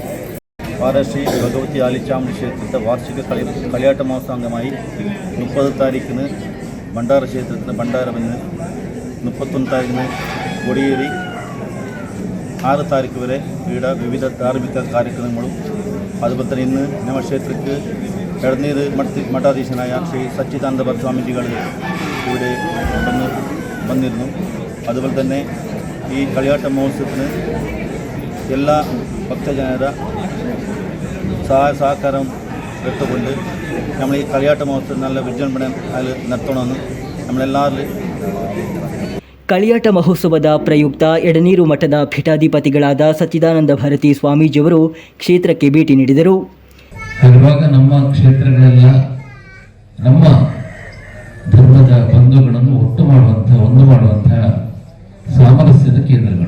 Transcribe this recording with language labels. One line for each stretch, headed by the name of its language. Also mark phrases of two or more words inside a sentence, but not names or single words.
Malayalam: പാറ ശ്രീ ഭഗവതി ആലിച്ചാമുണ്ടി ക്ഷേത്രത്തെ വാർഷിക കളിയാട്ട മഹോത്സവ അംഗമായി 30 താരീഖിന് ഭണ്ഡാര ക്ഷേത്രത്തിന് ഭണ്ഡാരമെന്ന് 31 താരീഖിന് കൊടിയേറി 6 താരീഖ് വരെ ഇവിടെ വിവിധ ധാർമ്മിക കാര്യക്രമങ്ങളും അതുപോലെ തന്നെ ഇന്ന് ഞങ്ങളുടെ ക്ഷേത്രത്തിൽ ഇടനീർ മഠാധീശനായ ശ്രീ സച്ചിദാനന്ദ സ്വാമിജികൾ ഇവിടെ വന്നിരുന്നു. അതുപോലെ തന്നെ ഈ കളിയാട്ട മഹോത്സവത്തിന് എല്ലാ ഭക്തജനത സഹകാരം എടുത്തുകൊണ്ട് നമ്മൾ ഈ കളിയാട്ട മഹോത്സവം നല്ല വിജൃംഭണം അതിൽ നടത്തണമെന്ന് നമ്മളെല്ലാവരും.
Kannada: ಕಳಿಯಾಟ ಮಹೋತ್ಸವದ ಪ್ರಯುಕ್ತ ಎಡನೀರು ಮಠದ ಪೀಠಾಧಿಪತಿಗಳಾದ ಸಚ್ಚಿದಾನಂದ ಭಾರತಿ ಸ್ವಾಮೀಜಿಯವರು ಕ್ಷೇತ್ರಕ್ಕೆ ಭೇಟಿ ನೀಡಿದರು. ಇವಾಗ ನಮ್ಮ ಕ್ಷೇತ್ರಗಳೆಲ್ಲ ನಮ್ಮ ಧರ್ಮದ ಬಂಧುಗಳನ್ನು ಒಂದು ಮಾಡುವಂತಹ ಸಾಮರಸ್ಯದ ಕೇಂದ್ರಗಳು.